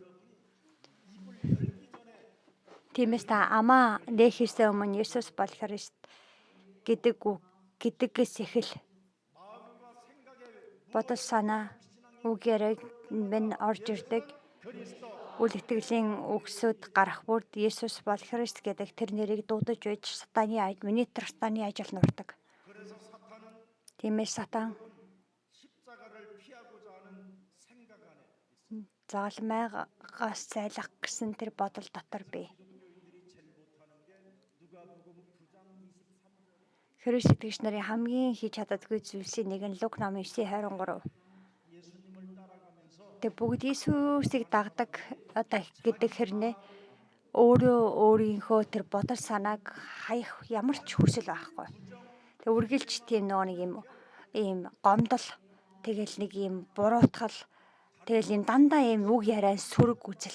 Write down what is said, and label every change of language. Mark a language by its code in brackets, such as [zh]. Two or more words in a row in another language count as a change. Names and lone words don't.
[mn] Тиймээс та амаа нээхээс өмнө Есүс бол Христ гэдэгээс эхэл бодол санаа үг яриаг минь орж ирдэг. үл итгэлийн үгсүүд гарах бүрд Есүс бол Христ гэдэг тэр нэрийг дуудаж байж минитер сатаны ажил нурдаг. [ko] 그래서 사탄은 [mn] Тиймээс сатан [ko] 십자가를 피하고자 하는 생각 안에 [mn] загалмайгаас зайлах гэсэн тэр бодол дотор бий. [ko] 기독교인들이 제일 못하는 게 누가복음 9장 23절 [mn] Христ итгэгч нарын хамгийн хийж чаддаггүй зүйлсийн нэг нь Лук номын 9:23. [ko] 예수님을 따라가면서 [mn] Тэг бүгд Иесусыг дагдаг гэдэг хэрнээ өөрийнхөө тэр бодол санааг хаях ямар ч хүсэл байхгүй. Тэг үргэлж тийм нөгөө нэг ийм гомдол, тэгэл нэг ийм буруутгал, тэгэл ийм дандаа ийм үг яриа сүрэг үзэл.